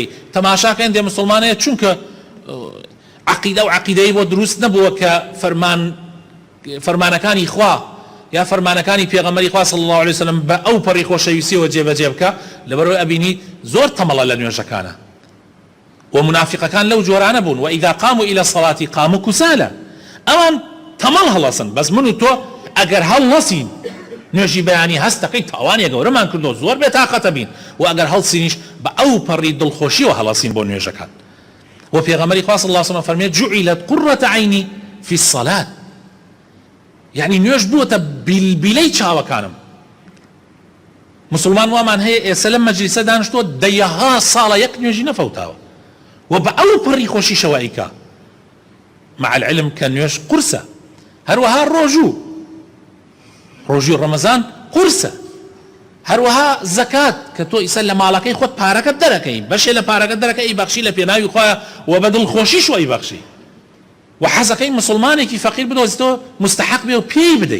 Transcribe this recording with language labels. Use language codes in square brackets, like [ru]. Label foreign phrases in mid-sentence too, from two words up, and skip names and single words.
[ckb] تەماشاکەن دێ مسلمانەیە چونکە عەقیدە و عەقیدەی بۆ دروست نەبووە کە فەرمانەکانی خوا یا فەرمانەکانی پێغەمبەری خوا [ar] صلی الله عليه وسلم [ckb] بە ئەو پەڕی خۆشەویستیەوە جێبەجێ بکە. لەبەرەوەی ئەبینی زۆر تەمەڵە لە نوێژەکانە و منافقەکان لەو جۆرانە بوون. [ar] وإذا قاموا إلى الصلاة قاموا كسالى، [ckb] ئەوان تەمەڵ هەڵەسن، بەس من و تۆ ئەگەر هەڵنەسین نوێژی بەیانی هەست دەکەی تاوانیە گەورەمان کردو، زۆر بێتاقەتە بین، و ئەگەر هەڵسینیش بە ئەو پەڕی دڵخۆشیەوە هەڵەسین بۆ نوێژەکان. و پێغەمبەری خوا [ar] صلی الله عليه وسلم [ckb] فەرمێت [ar] جعلت قرة عيني في الصلاة، [ckb] یعنی نوێژ بووەتە بیلبیلەی چاوەکانم. مسلمان وامان هەیە ئێستا لەم مەجلیسە دانیشتووە دەیەها ساڵە یەک نوێژی نەفەوتاوە و بە ئەو پەڕی خۆشیشەوە ئەیکا، [ar] مع العلم [ckb] کە نوێژ قورسە. هەروەها ڕۆژوو ڕەمەزان قورسە، هەروەها زەکات کە تۆ ئیسە لە ماڵەکەی خۆت پارەکەت دەرەکەی، بەشێ لە پارەکەت دەرەکەی ئەیبەخشی لە پێناوی خۆیە و بە دڵخۆشیش ئەیبەخشی، و حەزەکەی مسلمانێکی فەقیر بدۆزیتەوە مستحق بێ و پێی بدەی.